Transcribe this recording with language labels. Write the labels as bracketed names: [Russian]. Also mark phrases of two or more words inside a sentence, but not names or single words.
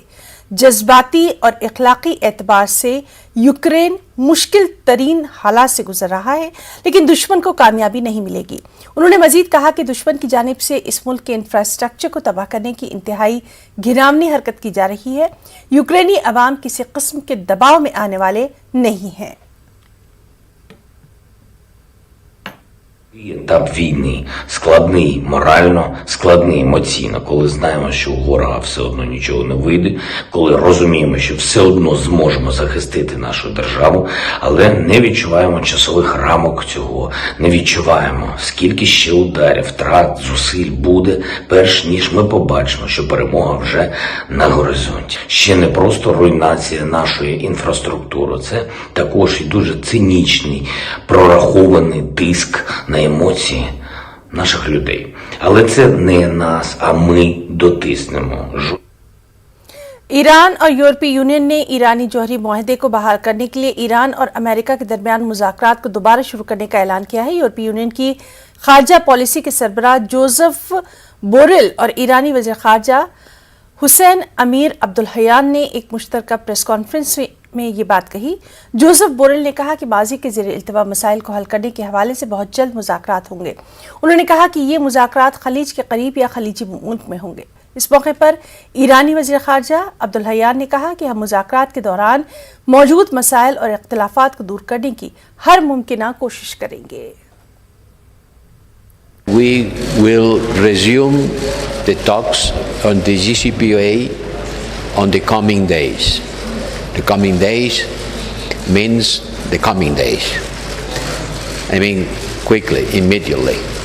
[Urdu] جذباتی اور اخلاقی اعتبار سے یوکرین مشکل ترین حالات سے گزر رہا ہے، لیکن دشمن کو کامیابی نہیں ملے گی. انہوں نے مزید کہا کہ دشمن کی جانب سے اس ملک کے انفراسٹرکچر کو تباہ کرنے کی انتہائی گھناؤنی حرکت کی جا رہی ہے. یوکرینی عوام کسی قسم کے دباؤ میں آنے والے نہیں ہیں. [Ukrainian] Етап війни складний морально, складний емоційно, коли знаємо, що у ворога все одно нічого не вийде, коли розуміємо, що все одно зможемо захистити нашу державу, але не відчуваємо часових рамок цього, не відчуваємо, скільки ще ударів, втрат, зусиль буде, перш ніж ми побачимо, що перемога вже на горизонті. Ще не просто руйнація нашої інфраструктури, це також і дуже цинічний, прорахований тиск на емоції наших людей. Але це не нас, а ми дотиснемо. [Urdu] ایران اور یورپی یونین نے ایرانی جوہری معاہدے کو بحال کرنے کے لیے ایران اور امریکہ کے درمیان مذاکرات کو دوبارہ شروع کرنے کا اعلان کیا ہے. یورپی یونین کی خارجہ پالیسی کے سربراہ جوزف بوریل اور ایرانی وزیر خارجہ حسین امیر عبداللہیان نے ایک مشترکہ [English] press conference [Urdu] میں یہ بات کہی. جوزف بوریل نے کہا کہ ماضی کے زیر التوا مسائل کو حل کرنے کے حوالے سے بہت جلد مذاکرات ہوں گے. انہوں نے کہا کہ یہ مذاکرات خلیج کے قریب یا خلیجی ملک میں ہوں گے. اس موقع پر ایرانی وزیر خارجہ عبداللہیان نے کہا کہ ہم مذاکرات کے دوران موجود مسائل اور اختلافات کو دور کرنے کی ہر ممکنہ کوشش کریں گے. [English] We will resume the talks on the JCPOA on the coming days. The coming days means the coming days. I mean quickly, immediately.